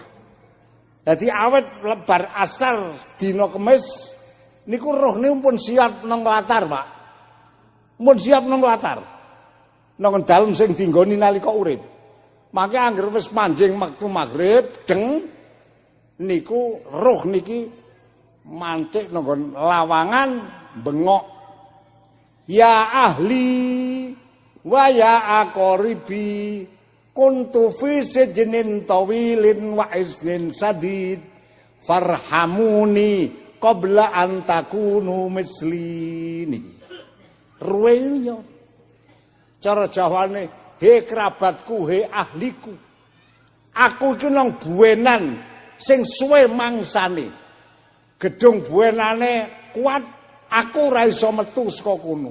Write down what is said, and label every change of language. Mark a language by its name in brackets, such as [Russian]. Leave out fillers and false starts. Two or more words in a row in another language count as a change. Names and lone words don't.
[Javanese] Dadi awet lebar asar dina Kemis niku roh niku pun siap nang latar, Pak. Mun siap nang latar. Nang dalem sing dinggoni nalika urip. Mangke anggere wis manjing wektu magrib deng niku roh niki mancik nang lawangan bengok. [Arabic] يا أهلي ويا أقربائي كنت في سجن طويل وأسر شديد فارحموني قبل أن تكونوا مثلي. [Javanese] Ruwenyo cara Jawane, he kerabatku, he ahliku. Aku iki nang buenan sing suwe mangsane. Gedung buenane kuat, aku ora iso metu saka kono.